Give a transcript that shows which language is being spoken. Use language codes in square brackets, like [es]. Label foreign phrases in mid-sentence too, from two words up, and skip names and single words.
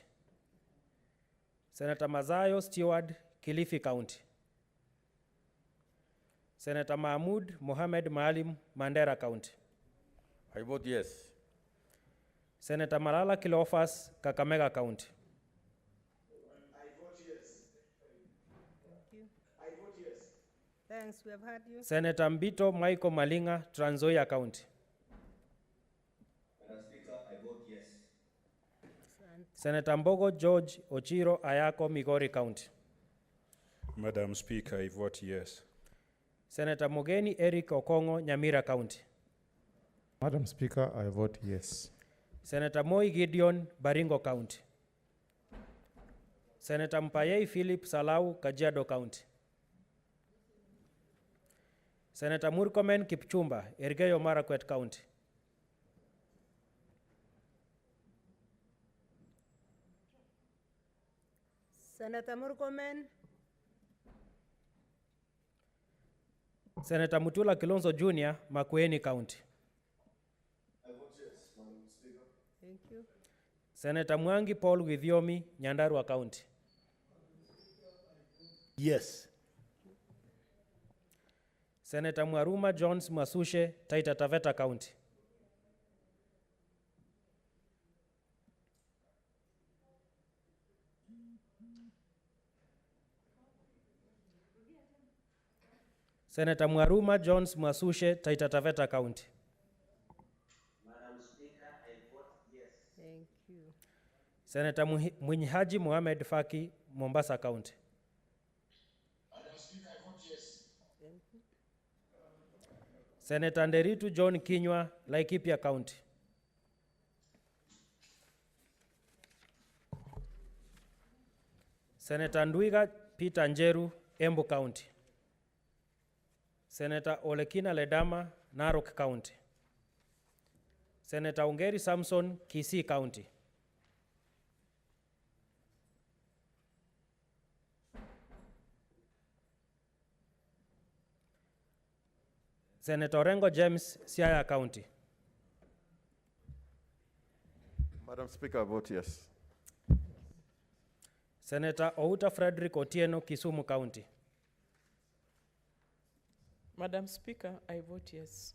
[en] Senator Mazayo Stewart, Kilifi County. Senator Mahmoud Mohamed Maalim, Mandera County. I vote yes. Senator Malala Kilofas, Kakamega County. I vote yes. Thank you. I vote yes. Thanks, we have heard you. Senator Mbito Michael Malinga, Trans Nzoia County. Madam Speaker, I vote yes. Senator Mbogo George Ochiro Ayako, Migori County. Madam Speaker, I vote yes. Senator Mogeni Eric Okongo, Nyamira County. Madam Speaker, I vote yes. Senator Moi Gideon, Baringo County. Senator Mpayei Philip Salau, Kajiado County. Senator Murkomen Kipchumba, Elgeyo Marakwet County. Senator Murkomen? Senator Mutula Kilonzo Jr., Makueni County. I vote yes, Madam Speaker. Thank you. Senator Mwangi Paul Withiomi, Nyandarua County. Yes. Senator Mwaruma Jones Masushe, Taita Taveta County. Senator Mwaruma Jones Masushe, Taita Taveta County. Madam Speaker, I vote yes. Thank you. Senator Mwinyihaji Mohamed Faki, Mombasa County. Madam Speaker, I vote yes. Thank you. Senator Nderitu John Kinywa, Laikipia County. Senator Ndwiga Peter Njeru, Embu County. Senator Olekina Ledama, Narok County. Senator Ungeri Samson, Kisii County. Senator Orengo James, Siaya County. Madam Speaker, I vote yes. Senator Outa Frederick Otieno, Kisumu County. Madam Speaker, I vote yes.